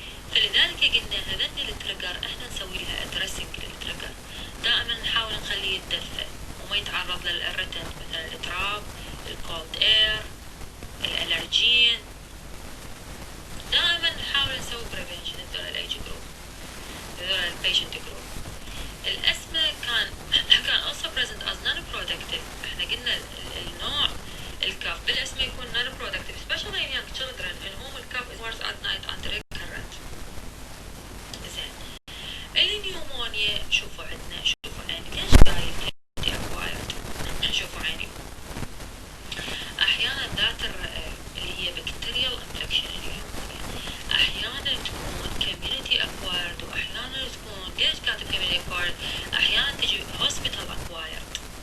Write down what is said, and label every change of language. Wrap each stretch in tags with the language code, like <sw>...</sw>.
<ar>فلذلك قلنا هذن التريجر احنا نسوي لها ادريسنج للتريجر، دائما نحاول نخليه يتدفى وما يتعرض للإريتنت مثلا الاتراب، الكولد اير، الالرجين. دائما نحاول نسوي بريفنشن هذول الايج جروب، هذول البيشنت جروب. الاسمى كان</ar> <en>also present as non-productive.</en> <ar>احنا قلنا النوع الكاف بالاسمى يكون</ar> <en>non-productive especially in young children in whom</en> <ar>الكاف</ar> <en>is worse at night and recurrent.</en> <ar>زين النيومونيا شوفوا عندنا، شوفوا عيني ليش قايل</ar> <en>community acquired.</en> <ar>شوفوا عيني احيانا ذات اللي هي</ar> <en>bacterial infection</en> <ar>النيومونيا احيانا تكون</ar> <en>community acquired</en> <ar>واحيانا تكون ليش كاتب</ar> <en>community acquired،</en> <ar>احيانا تجي</ar> <en>hospital acquired.</en>